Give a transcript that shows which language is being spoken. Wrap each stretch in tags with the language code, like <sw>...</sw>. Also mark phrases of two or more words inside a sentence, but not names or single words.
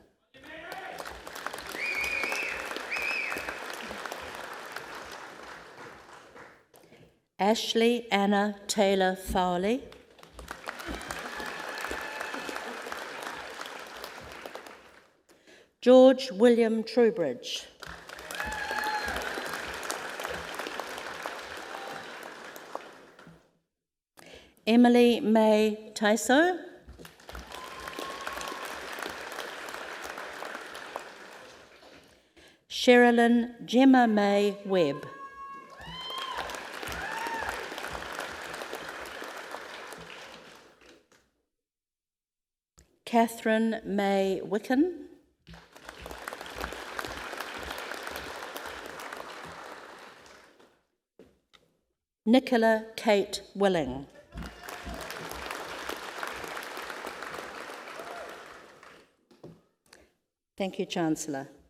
<en>Ashley Anna Taylor Fowley. George William Trubridge. Emily May Tyso. Sherilyn Gemma May Webb. Catherine May Wicken. Nicola Kate Willing. Thank you, Chancellor.</en>